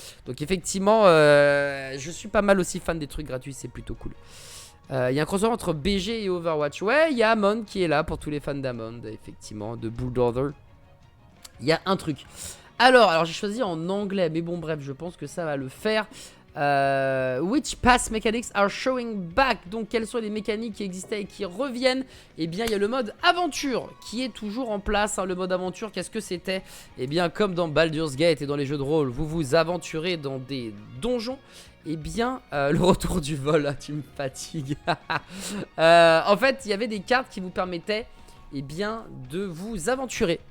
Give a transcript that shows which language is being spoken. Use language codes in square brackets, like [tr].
[fr] Donc effectivement je suis pas mal aussi fan des trucs gratuits, c'est plutôt cool. Il y a un crossover entre BG et Overwatch. Ouais, il y a Amon qui est là pour tous les fans d'Amon, effectivement, de Bulldozer. Il y a un truc. Alors j'ai choisi en anglais, mais bon bref, je pense que ça va le faire. [en] Which past mechanics are showing back? [fr] Donc quelles sont les mécaniques qui existaient et qui reviennent? Eh bien il y a le mode aventure qui est toujours en place hein. Le mode aventure, qu'est-ce que c'était? Eh bien comme dans Baldur's Gate et dans les jeux de rôle, vous vous aventurez dans des donjons. Eh bien le retour du vol, là, tu me fatigues. En fait il y avait des cartes qui vous permettaient eh bien de vous aventurer.